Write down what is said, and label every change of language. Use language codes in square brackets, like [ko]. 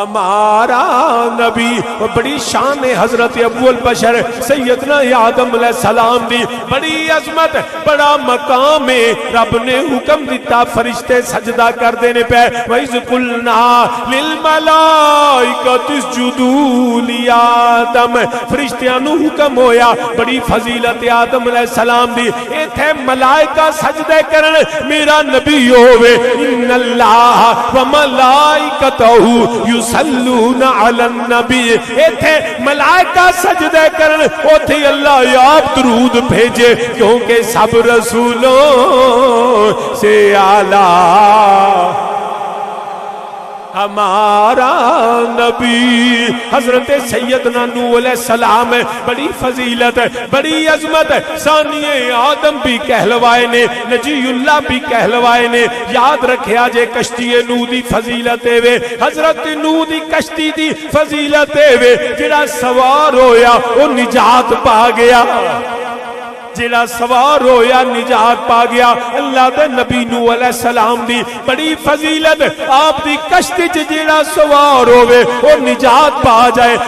[pa] ہمارا نبی. بڑی شان حضرت ابو البشر سیدنا آدم علیہ السلام دی بڑی عظمت بڑا مقام ہے. رب نے حکم دیتا فرشتے سجدہ کر دینے پہ [ar] وَإِذْ قُلْنَا لِلْمَلَائِكَةِ اسْجُدُوا لِآدَمَ. [pa] فرشتیاں نو حکم ہویا بڑی فضیلت آدم علیہ السلام دی ایتھے ملائکہ سجدے کرن میرا نبی ہوئے. [ar] ان اللہ وملائکتہ یصلون علی النبی. [pa] ایتھے ملائکہ سجدے کرن اوتھے اللہ آپ درود بھیجے کیونکہ سب رسولوں سے اعلیٰ ہمارا نبی حضرت سیدنا نوح علیہ السلام. بڑی فضیلت بڑی عظمت ثانی آدم بھی کہلوائے نے نجی اللہ بھی کہلوائے نے. یاد رکھیا جے کشتی نوح دی فضیلت وے حضرت نوح دی کشتی دی فضیلت وے جڑا سوار ہویا وہ نجات پا گیا. جڑا سوار ہویا نجات پا گیا. اللہ دے نبی نوح علیہ السلام دی بڑی فضیلت آپ دی کشتی جڑا سوار ہوئے وہ نجات پا جائے.